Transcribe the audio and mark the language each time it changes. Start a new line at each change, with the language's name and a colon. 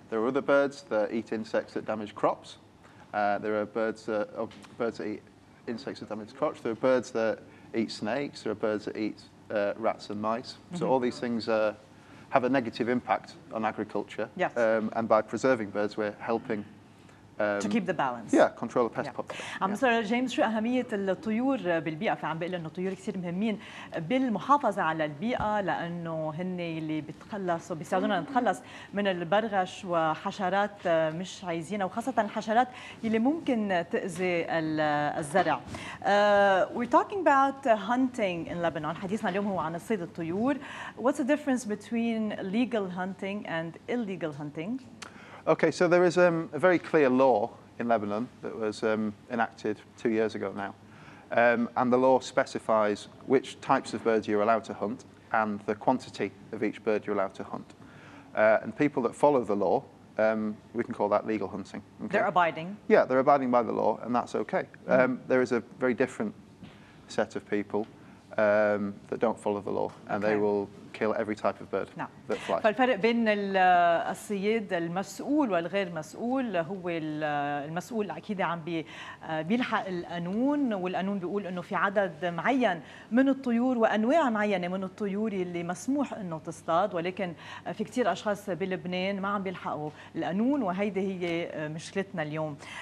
English: There are other birds that eat insects that damage crops. There are birds that eat insects that damage crops. There are birds that eat snakes. There are birds that eat rats and mice. So all these things have a negative impact on agriculture. Yes. And by preserving birds, we're helping to keep the balance. Yeah, control the pest population.
Arabic: عم نسأل جيمس شو أهمية الطيور بالبيئة، فعم بقول إنه الطيور كثير مهمين بالمحافظة على البيئة لأنه هن اللي بتخلصوا بيساعدونا نتخلص من البرغش وحشرات مش عايزينها وخاصة الحشرات اللي ممكن تأذي الزرع.
English: We're talking about hunting in Lebanon.
Arabic: حديثنا اليوم هو عن صيد الطيور.
English: What's the difference between legal hunting and illegal hunting? Okay, so there is a very clear law in Lebanon that was enacted 2 years ago now. And the law specifies which types of birds you're allowed to hunt and the quantity of each bird you're allowed to hunt. And people that follow the law, we can call that legal hunting. Okay? They're abiding. Yeah, they're abiding by the law, and that's okay. There is a very different set of people that don't follow the law, and they will kill every type of bird that flies.
Arabic: فالفرق بين الصياد المسؤول والغير مسؤول هو المسؤول أكيد عم بيلحق القانون، والقانون بيقول إنه في عدد معين من الطيور وأنواع معينة من الطيور اللي مسموح إنه تصطاد، ولكن في كتير أشخاص بلبنان ما عم بيلحقوا القانون، وهيدي هي مشكلتنا اليوم.